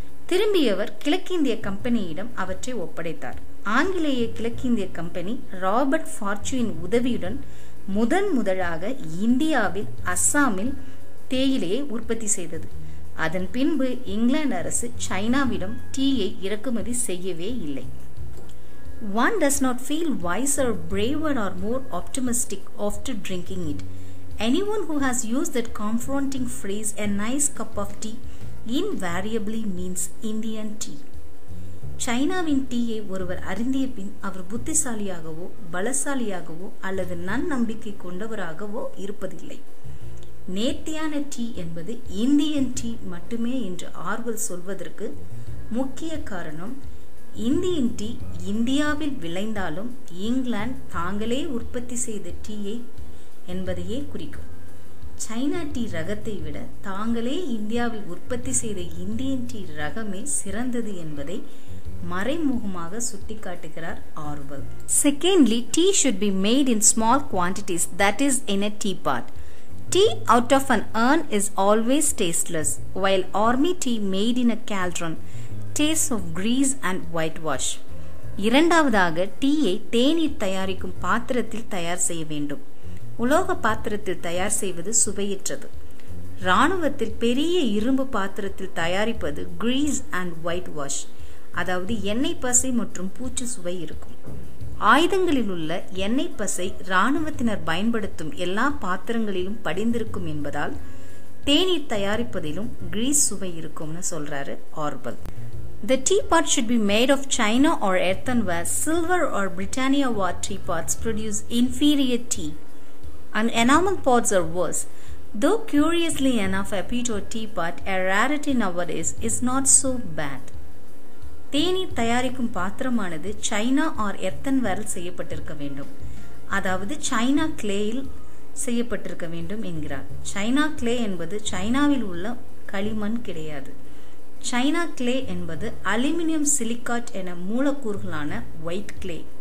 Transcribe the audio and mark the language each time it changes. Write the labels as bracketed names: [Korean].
[Tamil] திரும்பியவர் கிழக்கிந்திய கம்பெனியிடம் அவற்றை ஒப்படைத்தார். ஆங்கிலேய கிழக்கிந்திய கம்பெனி ராபர்ட் ஃபார்ச்சூனின் உதவியுடன் முதலாக இந்தியாவில் அஸ்ஸாமில் தேயிலையை உற்பத்தி செய்தது. அதன் பின்பு இங்கிலாந்து அரசு சைனாவிடம் டீயை இறக்குமதி செய்யவே இல்லை. [English] One does not feel wiser, braver or more optimistic after drinking it. Anyone who has used that confronting phrase, a nice cup of tea, invariably means Indian tea. [Tamil] சைனாவின் டீயை ஒருவர் அருந்திய பின் அவர் புத்திசாலியாகவோ பலசாலியாகவோ அல்லது நன்னம்பிக்கை கொண்டவராகவோ இருப்பதில்லை. நேர்த்தியான டீ என்பது இந்தியன் டீ மட்டுமே என்று Orwell சொல்வதற்கு முக்கிய காரணம், இந்தியன் டீ இந்தியாவில் விளைந்தாலும் இங்கிலாந்து தாங்களே உற்பத்தி செய்த டீயை என்பதையே குறிக்கும். சைனா டீ ரகத்தை விட தாங்களே இந்தியாவில் உற்பத்தி செய்த இந்தியன் டீ ரகமே சிறந்தது என்பதை மறைமுகமாக சுட்டிக்காட்டுகிறார் Orwell. [English] Secondly, tea should be made in small quantities, that is in a teapot. Tea out of an urn is always tasteless, while army tea made in a cauldron tastes of grease and whitewash. [Tamil] இரண்டாவதாக டீயை தேநீர் தயாரிக்கும் பாத்திரத்தில் தயார் செய்ய வேண்டும். உலோக பாத்திரத்தில் தயார் செய்வது சுவையற்றது. இராணுவத்தில் பெரிய இரும்பு பாத்திரத்தில் தயாரிப்பது [English] grease and whitewash, [Tamil] அதாவது எண்ணெய் பசை மற்றும் பூச்சு சுவை இருக்கும். ஆயுதங்களில் உள்ள எண்ணெய் பசை இராணுவத்தினர் பயன்படுத்தும் எல்லா பாத்திரங்களிலும் படிந்திருக்கும் என்பதால் தேநீர் தயாரிப்பதிலும் கிரீஸ் சுவை இருக்கும்னு சொல்றாரு Orwell. [English] The teapot should be made of china or earthenware. Silver or Britannia ware teapots produce inferior tea, and enamel pots are worse. Though curiously enough, a peat or teapot, a rarity nowadays, is not so bad. [Tamil] தேநீர் தயாரிக்கும் பாத்திரமானது China R எர்த்தன்வேரில் செய்யப்பட்டிருக்க வேண்டும், அதாவது China கிளேயில் செய்யப்பட்டிருக்க வேண்டும் என்கிறார். China clay என்பது சைனாவில் உள்ள களிமண் கிடையாது. சைனா கிளே என்பது அலுமினியம் சிலிக்காட் என மூலக்கூறுகளான ஒயிட் கிளே.